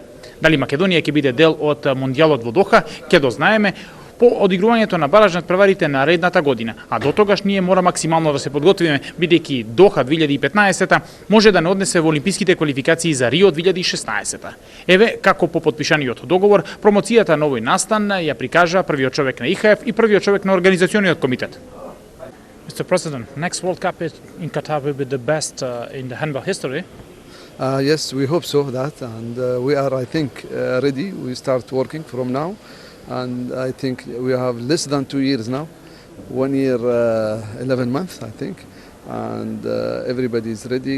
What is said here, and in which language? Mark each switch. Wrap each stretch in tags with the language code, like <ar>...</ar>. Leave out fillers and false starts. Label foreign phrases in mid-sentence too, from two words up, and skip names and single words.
<mk>Дали Македонија ќе биде дел од Мондијалот во Доха, ќе дознаеме по одигрувањето на баражни преварите наредната година. А до тогаш ние мора максимално да се подготвиме, бидејќи Доха 2015 може да не однесе во олимписките квалификации за Рио 2016. Еве како по подпишаниот договор, промоцијата на овој настан ја прикажа првиот човек на ИХФ и првиот човек на организациониот комитет.</mk> <en>Mr. President, next World Cup in Qatar will be the best in the handball history. Yes, we hope so that, and we are, I think, ready. We start working from now, and I think we have less than 2 years now, 1 year, 11 months, I think, and everybody is ready.</en>